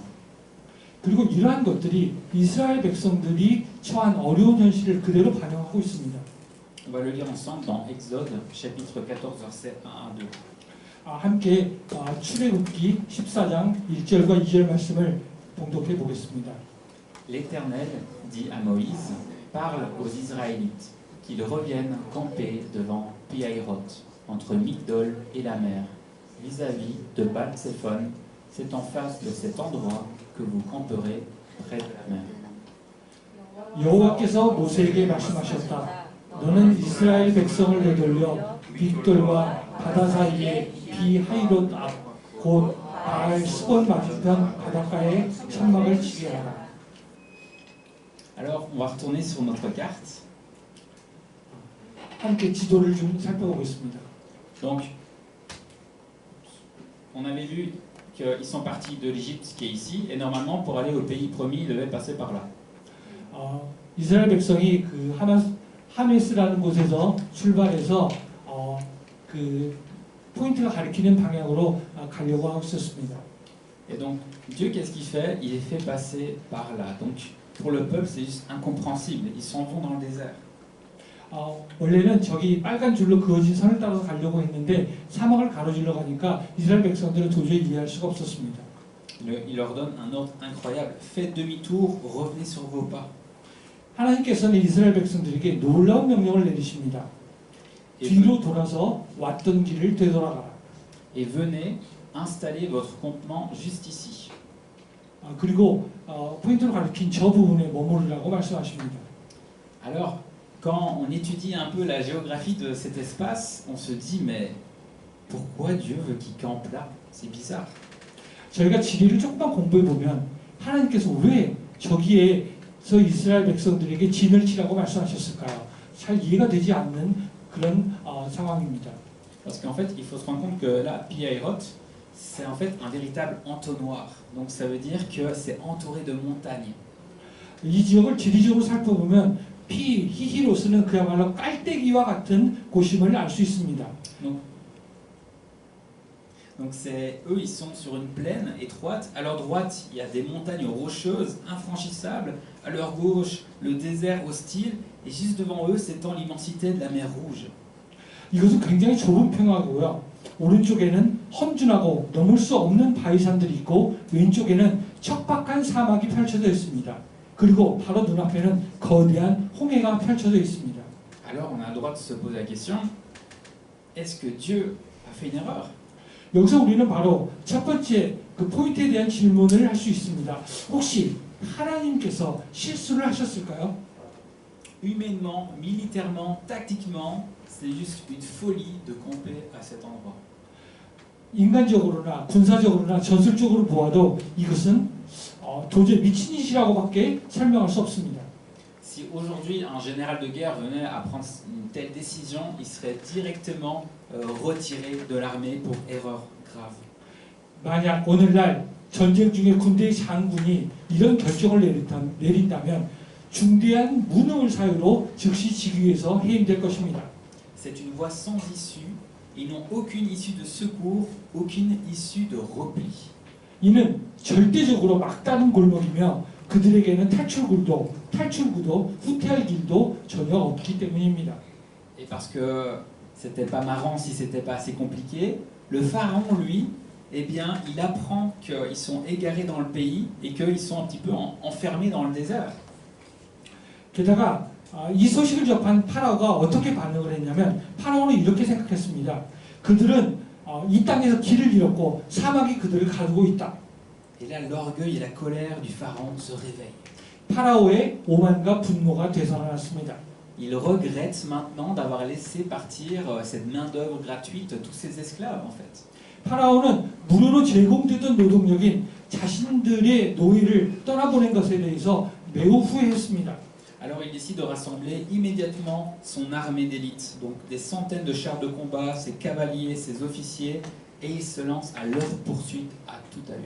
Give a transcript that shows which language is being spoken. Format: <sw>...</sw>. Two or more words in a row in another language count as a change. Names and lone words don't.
<ko>그리고 이러한 것들이 이스라엘 백성들이 처한 어려운 현실을 그대로 반영하고 있습니다.</ko> <fr>On va le lire ensemble dans Exode, chapitre 14, versets 1 à 2.</fr> <ko>함께 출애굽기 14장 1절과 2절 말씀을 봉독해 보겠습니다.</ko> <fr>L'Éternel dit à Moïse, parle aux Israélites, qu'ils reviennent camper devant Pi-Hahiroth, entre Migdol et la mer, vis-à-vis de Baal-Tsephon, c'est en face de cet endroit que vous camperez près de la mer.</fr> <ko>여호와께서 모세에게 말씀하셨다. 너는 이스라엘 백성을 되돌려 빅돌과 바다 사이에 비하이롯 앞 곧 바알 스본 맞은편 바닷가에 천막을 치게 하라.</ko> <fr>Alors, on va retourner sur notre carte.</fr> <ko>함께 지도를 좀 살펴보겠습니다.</ko> <fr>Donc, on avait vu qu'ils sont partis de l'Égypte qui est ici, et normalement, pour aller au pays promis, ils devaient passer par là.</fr> <ko>이스라엘 백성이 그 하메스라는 곳에서 출발해서 그 포인트가 가리키는 방향으로 가려고 하고 있었습니다.</ko> <fr>Et donc, Dieu, qu'est-ce qu'il fait? Il les fait passer par là. Donc, pour le peuple, c'est juste incompréhensible. Ils s'en vont dans le désert.</fr> <ko>원래는 저기 빨간 줄로 그어진 선을 따라서 가려고 했는데 사막을 가로질러 가니까 이스라엘 백성들은 도저히 이해할 수가 없었습니다.</ko> <fr>Il leur donne un ordre incroyable. Faites demi-tour, revenez sur vos pas.</fr> <ko>하나님께서는 이스라엘 백성들에게 놀라운 명령을 내리십니다.</ko> <fr>Et</fr> <ko>뒤로 돌아서 왔던 길을 되돌아가라.</ko> <fr>venez installer votre campement juste ici.</fr> <ko>그리고 포인트로 가리킨 저 부분에 머무르라고 말씀하십니다.</ko> <fr>Alors, quand on étudie un peu la géographie de cet espace, on se dit, mais pourquoi Dieu veut qu'ils campent là? C'est bizarre.</fr> <ko>저희가 지리를 조금만 공부해 보면 하나님께서 왜 저기에서 이스라엘 백성들에게 진을 치라고 말씀하셨을까요? 잘 이해가 되지 않는 그런 상황입니다.</ko> <fr>Parce qu'en fait, il faut se rendre compte que là, Pi-Hahiroth, c'est en fait un véritable entonnoir. Donc ça veut dire que c'est entouré de montagnes.</fr> <ko>이 지역을 지리적으로 살펴보면 히히로스는 그야말로 깔때기와 같은 곳임을 알 수 있습니다.</ko> <fr>Donc eux, ils sont sur une plaine étroite. À leur droite, il y a des montagnes rocheuses, infranchissables. À leur gauche, le désert hostile. Et juste devant eux, s'étend l'immensité de la mer Rouge.</fr> <ko>이것은 굉장히 좁은 평화고요. 오른쪽에는 험준하고 넘을 수 없는 바위산들이 있고 왼쪽에는 척박한 사막이 펼쳐져 있습니다. 그리고 바로 눈앞에는 거대한 홍해가 펼쳐져 있습니다.</ko> <fr>Alors on a le droit de se poser la question, est-ce que Dieu a fait une erreur?</fr> <ko>여기서 우리는 바로 첫 번째 그 포인트에 대한 질문을 할 수 있습니다. 혹시 하나님께서 실수를 하셨을까요?</ko> <fr>Humainement, militairement, tactiquement, c'est juste une folie de camper à cet endroit.</fr> <ko>인간적으로나 군사적으로나 전술적으로 보아도 이것은 도저히 미친 짓이라고밖에 설명할 수 없습니다.</ko> <fr>Si aujourd'hui un général de guerre venait à prendre une telle décision, il serait directement retiré de l'armée pour erreur grave.</fr> <ko>만약 오늘날 전쟁 중에 군대의 장군이 이런 결정을 내린다면 중대한 무능을 사유로 즉시 직위에서 해임될 것입니다.</ko> <fr>C'est une voie sans issue. Ils n'ont aucune issue de secours, aucune issue de repli.</fr> <ko>이는 절대적으로 막다른 골목이며 그들에게는 탈출구도 후퇴할 길도 전혀 없기 때문입니다.</ko> <fr>Et parce que c'était pas marrant si c'était pas assez compliqué, le pharaon, lui, eh bien, il apprend qu'ils sont égarés dans le pays et qu'ils sont un petit peu enfermés dans le désert.</fr> <ko>게다가 이 소식을 접한 파라오가 어떻게 반응을 했냐면 파라오는 이렇게 생각했습니다. 그들은 이 땅에서 길을 잃었고 사막이 그들을 가두고 있다.</ko> <fr>Et là, l'orgueil et la colère du pharaon se réveillent.</fr> <ko>파라오의 오만과 분노가 되살아났습니다.</ko> <fr>Il regrette maintenant d'avoir laissé partir cette main-d'œuvre gratuite, tous ces esclaves en fait.</fr> <ko>파라오는 무료로 제공되던 노동력인 자신들의 노예를 떠나보낸 것에 대해서 매우 후회했습니다.</ko> <fr>Alors il décide de rassembler immédiatement son armée d'élite, donc des centaines de chars de combat, ses cavaliers, ses officiers, et il se lance à leur poursuite à toute allure.</fr>